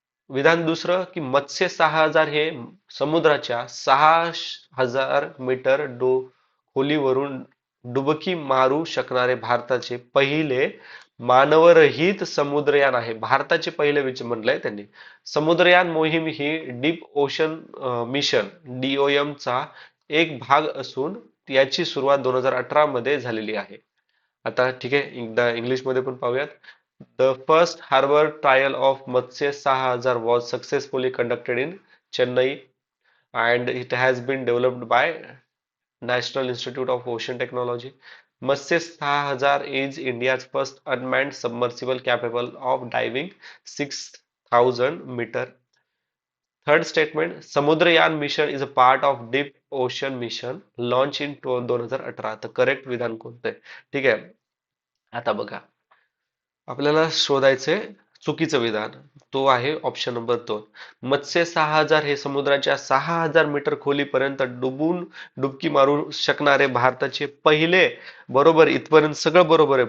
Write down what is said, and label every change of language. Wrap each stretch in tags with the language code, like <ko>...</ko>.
<mr>विधान दुसरं की मत्स्य 6000 हे समुद्राच्या 6000 मीटर खोलीवरून डुबकी मारू शकणारे भारताचे पहिले मानवरहित समुद्रयान आहे. भारताचे पहिले म्हटलंय त्यांनी. समुद्रयान मोहीम ही डीप ओशन मिशन DOM चा एक भाग असून याची सुरुवात 2018 मध्ये झालेली आहे. आता ठीक आहे, एकदा इंग्लिश मध्ये पण पाहूयात.</mr> <en>The first harbor trial of Matsya 6000 was successfully conducted in Chennai and it has been developed by National Institute of Ocean Technology. Matsya 6000 is India's first unmanned submersible capable of diving 6000 meter. Third statement, Samudrayan mission is a part of Deep Ocean Mission launched in 2018.</en> <mr>तर correct विधान कोणतं आहे? ठीक आहे. आता बघा, आपल्याला शोधायचंय चुकीचं विधान. तो आहे ऑप्शन नंबर 2. मत्स्य 6000 हे समुद्राच्या 6000 मीटर खोलीपर्यंत डुबकी मारू शकणारे भारताचे पहिले, बरोबर, इथपर्यंत सगळं बरोबर आहे.</mr>